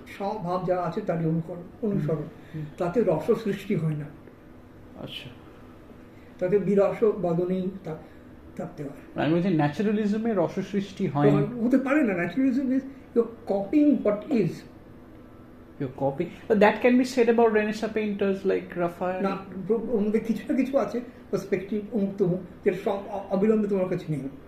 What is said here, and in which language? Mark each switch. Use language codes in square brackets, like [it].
[bn] স্বভাব যা আছে তারই অনুসরণ, তাতে রস সৃষ্টি হয় না, আচ্ছা। তাতে বিরস বদনেই থাকতে হয়। আমি বলছি ন্যাচারালিজমে রস সৃষ্টি হয় না। হতে পারে না। [en] Naturalism is you copying what is. Your copy. But that can be said about Renaissance painters like Raphael. [bn] না, ওর মধ্যে কিছু না কিছু আছে পার্সপেক্টিভ, অমুক তমুক, যেটা সব অবিলম্বে তোমার কাছে নেই।